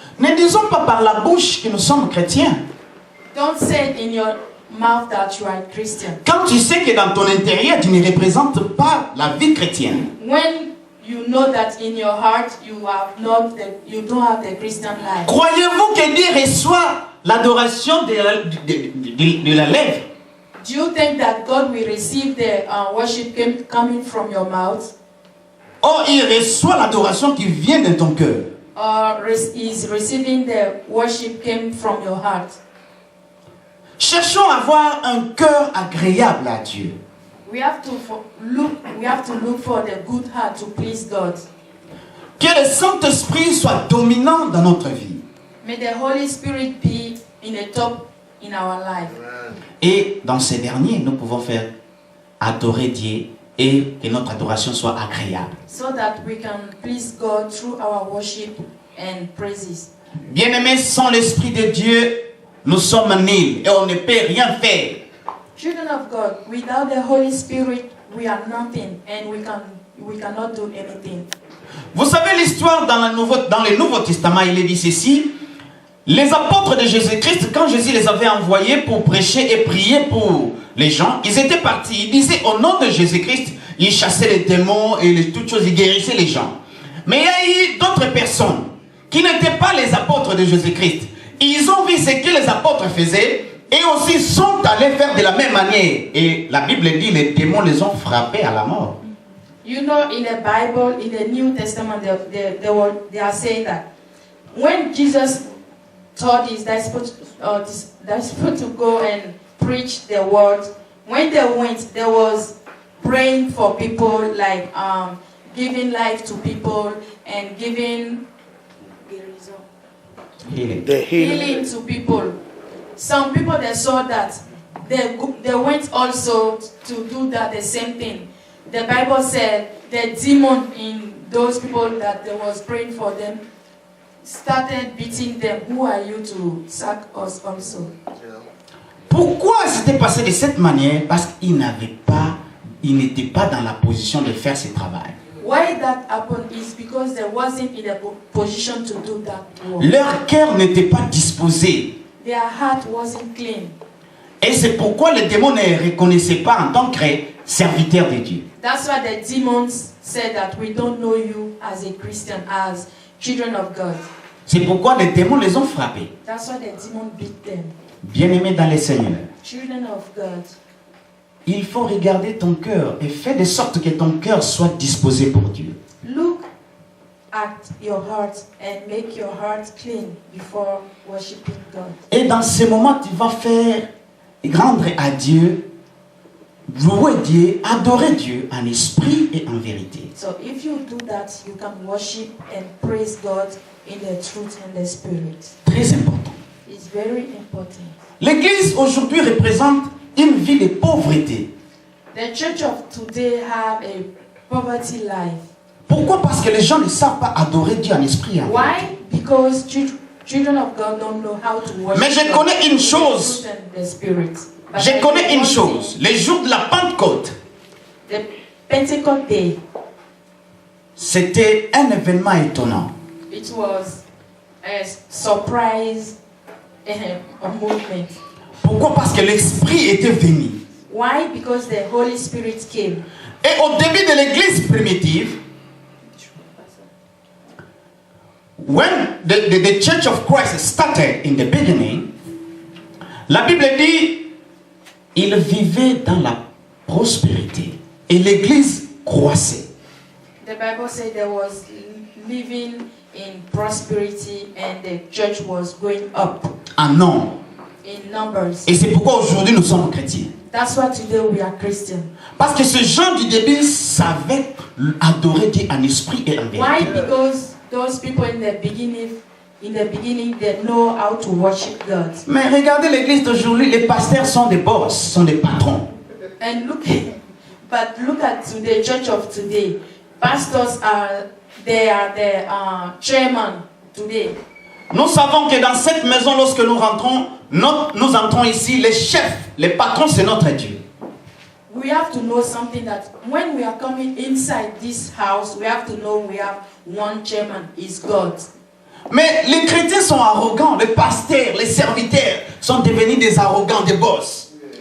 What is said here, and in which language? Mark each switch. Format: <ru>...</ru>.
<fr>Ne disons pas par la bouche que nous sommes chrétiens.</fr> <en>Don't say it in your mouth that you are a Christian.</en> <fr>Quand tu sais que dans ton intérieur, tu ne représentes pas la vie chrétienne.</fr> <en>When you know that in your heart you don't have the Christian life.</en> <fr>Croyez-vous que Dieu reçoit l'adoration de la lèvre?</fr> <en>Do you think that God will receive the worship coming from your mouth?</en> <fr>Or, il reçoit l'adoration qui vient de ton cœur.</fr> <en>Or is receiving the worship came from your heart?</en> <fr>Cherchons à avoir un cœur agréable à Dieu.</fr> <en>We have to look for the good heart to please God.</en> <fr>Que le Saint-Esprit soit dominant dans notre vie.</fr> <en>May the Holy Spirit be in the top in our life.</en> <fr>Et dans ces derniers, nous pouvons faire adorer Dieu et que notre adoration soit agréable.</fr> <en>So that we can please God through our worship and praises.</en> <fr>Bien-aimés, sans l'Esprit de Dieu, nous sommes nuls et on ne peut rien faire.</fr> <en>Children of God, without the Holy Spirit, we are nothing and we cannot do anything.</en> <fr>Vous savez l'histoire dans le Nouveau Testament, il est dit ceci. Les apôtres de Jésus-Christ, quand Jésus les avait envoyés pour prêcher et prier pour les gens, ils étaient partis. Ils disaient au nom de Jésus-Christ, ils chassaient les démons et toutes choses, ils guérissaient les gens. Mais il y a eu d'autres personnes qui n'étaient pas les apôtres de Jésus-Christ. Ils ont vu ce que les apôtres faisaient et aussi sont allés faire de la même manière. Et la Bible dit, les démons les ont frappés à la mort.</fr> <en>You know, in the Bible, in the New Testament, they are saying that when Jesus told his disciples to go and preach the word, when they went, there was praying for people, like giving life to people and giving healing to people. Some people, they saw that they went also to do that, the same thing. The Bible said the demon in those people that they was praying for them started beating them. Who are you to sack us also?</en> <fr>Pourquoi c'était passé de cette manière? Parce qu'ils n'étaient pas dans la position de faire ce travail.</fr> <en>Why that happened is because they wasn't in a position to do that work.</en> <fr>Leur cœur n'était pas disposé.</fr> <en>Their heart wasn't clean.</en> <fr>Et c'est pourquoi les démons ne reconnaissaient pas en tant que serviteurs de Dieu.</fr> <en>That's why the demons said that we don't know you as a Christian, as children of God.</en> <fr>C'est pourquoi les démons les ont frappés.</fr> <en>That's why the demon beat them.</en> <fr>Bien-aimés dans le Seigneur,</fr> <en>Children of God,</en> <fr>il faut regarder ton cœur et faire de sorte que ton cœur soit disposé pour Dieu.</fr> <en>look at your heart and make your heart clean before worshiping God.</en> <fr>Et dans ces moments, tu vas faire rendre à Dieu, louer Dieu, adorer Dieu en esprit et en vérité.</fr> <en>So if you do that, you can worship and praise God in the truth and the spirit.</en> <fr>Très important.</fr> <en>It's very important.</en> <fr>L'Église aujourd'hui représente une vie de pauvreté.</fr> <en>The church of today have a poverty life.</en> <fr>Pourquoi? Parce que les gens ne savent pas adorer Dieu en esprit et en vérité.</fr> <en>Why? Because children of God don't know how to worship.</en> <fr>Mais je connais une chose.</fr> <en>God in the spirit. But</en> <fr>Je</fr> <en>there</en> <fr>connais</fr> <en>is</en> <fr>une</fr> <en>one</en> <fr>chose.</fr> <en>thing.</en> <fr>Les jours de la Pentecôte,</fr> <en>The Pentecost day,</en> <fr>c'était un événement étonnant.</fr> <en>It was a surprise a movement.</en> <fr>Pourquoi? Parce que l'Esprit était venu.</fr> <en>Why? Because the Holy Spirit came.</en> <fr>Et au début de l'église primitive,</fr> <en>when the Church of Christ started in the beginning,</en> <fr>la Bible dit, il vivait dans la prospérité et l'église croissait.</fr> <en>The Bible said there was living in prosperity and the church was going up</en> <fr>En nombre.</fr> <en>in numbers.</en> <fr>Et c'est pourquoi aujourd'hui nous sommes chrétiens.</fr> <en>That's why today we are Christian.</en> <fr>Parce que ce gens du début savaient adorer Dieu en esprit et en</fr> <en>Why?</en> <fr>vérité.</fr> <en>Because those people in the beginning, they know how to worship God.</en> <fr>Mais regardez l'église d'aujourd'hui, les pasteurs sont des boss, sont des patrons.</fr> <en>And look at today, church of today. Pastors are the chairman today.</en> <fr>Nous savons que dans cette maison, lorsque nous rentrons, nous entrons ici, les chefs, les patrons, c'est notre Dieu.</fr> <en>We have to know something that when we are coming inside this house, we have to know we have one chairman, is God.</en> <fr>Mais les chrétiens sont arrogants, les pasteurs, les serviteurs sont devenus des arrogants, des boss.</fr>